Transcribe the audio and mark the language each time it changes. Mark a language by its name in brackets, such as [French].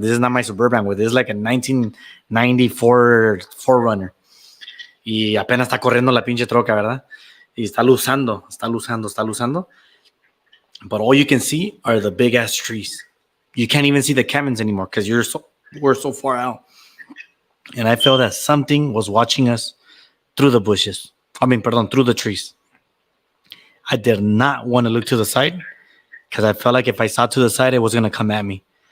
[English] This is not my Suburban with. This is like a 1994 4Runner. [Spanish] Y apenas está corriendo la pinche troca, ¿verdad? Y está luzando. [English] But all you can see are the big ass trees. You can't even see the cabins anymore because we're so far out. And I felt that something was watching us through the bushes. Through the trees. I did not want to look to the side because I felt like if I saw to the side, it was going to come at me.